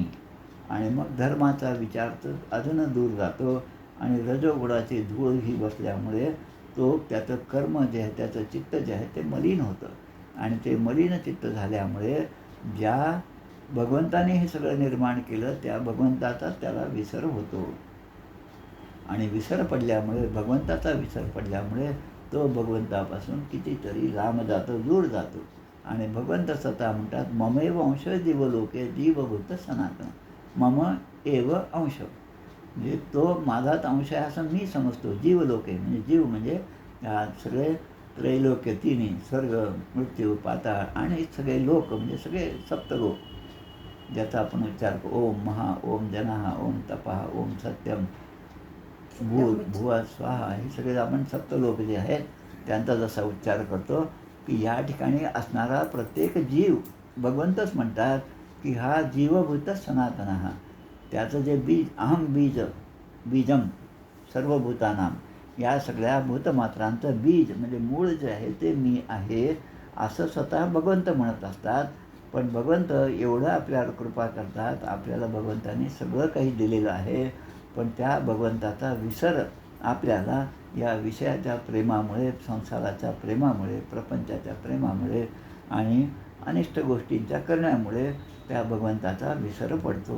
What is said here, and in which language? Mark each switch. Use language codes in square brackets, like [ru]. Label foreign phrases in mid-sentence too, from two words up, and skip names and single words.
[mr] आणि मग धर्माचा विचार तर अजून दूर जातो आणि रजोगुणाची धूळ ही बसल्यामुळे तो त्याचं कर्म जे आहे, त्याचं चित्त जे आहे ते मलिन होतं आणि ते मलिन चित्त झाल्यामुळे ज्या भगवंताने हे सगळं निर्माण केलं त्या भगवंताचा त्याला विसर होतो. आणि विसर पडल्यामुळे, भगवंताचा विसर पडल्यामुळे तो भगवंतापासून कितीतरी लांब जातो, दूर जातो. आणि भगवंत स्वतः म्हणतात [sa] ममेव अंश जीवलोके जीवभूत सनातन. मम एव अंश [mr] म्हणजे तो माझाच अंश आहे असं मी समजतो. जीवलोके म्हणजे जीव म्हणजे सगळे त्रैलोक्य, तिन्ही स्वर्ग, मृत्यू, पाताळ आणि सगळे लोक म्हणजे सगळे सप्तलोक ज्याचा आपण उच्चार करतो. [sa] ओम महा, ओम जनाहा, ओम तपहा, ओम सत्यम, भूत भुवा स्वाहा, [mr] हे सगळे आपण सप्तलोक जे आहेत त्यांचा जसा उच्चार करतो की या ठिकाणी असणारा प्रत्येक जीव भगवंतच म्हणतात की हा [sa] जीवभूत सनातन. [mr] हा त्याचं जे बीज, [sa] अहम बीजम सर्वभूतानाम, [mr] या सगळ्या भूतमात्रांचं बीज म्हणजे मूळ जे आहे ते मी आहे असं स्वतः भगवंत म्हणत असतात. पण भगवंत एवढं आपल्याला कृपा करतात, आपल्याला भगवंताने सगळं काही दिलेलं आहे, पण त्या भगवंताचा विसर आपल्याला या विषयाच्या प्रेमामुळे, संसाराच्या प्रेमामुळे, प्रपंचाच्या प्रेमामुळे आणि अनिष्ट गोष्टींच्या करण्यामुळे त्या भगवंताचा विसर पडतो.